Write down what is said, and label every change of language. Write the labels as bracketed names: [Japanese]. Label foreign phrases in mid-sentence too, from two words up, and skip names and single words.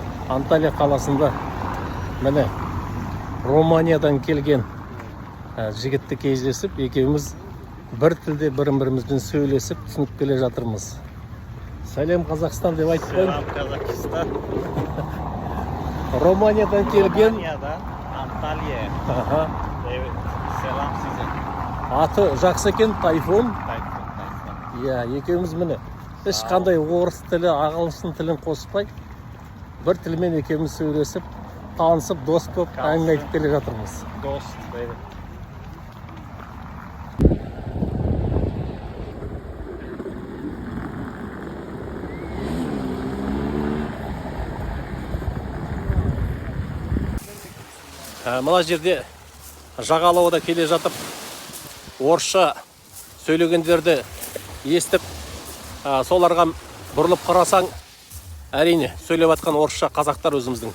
[Kazakh] Анталия қаласында міне Романиядан келген жігітті кездесіп, екеуміз бір тілде бірімізбен сөйлесіп, түсініп келе жатырмыз. Сәлем Қазақстан деп айтып қойын. [Turkish] Selam Kazakistan. [Kazakh] Романиядан келген. [Turkish] Romanya'dan Antalya. Аха. Evet. Selam size. [Kazakh] Аты жақсы екен, Тайфун. Tayfun. Иә, екеуміз міне ешқандай орыс тілі, ағылшын тілін қоспай, бір тілмен екеуміз сөйлесіп, танысып, дос болып әңгіме айтып келе жатырмыз. [Turkish] Dost. Evet. [Kazakh] Мына жерде жағалауда келе жатып, орысша сөйлегендерді естіп, соларға бұрылып қарасаң, әрине сөйлеп жатқан орысша қазақтар өзіміздің.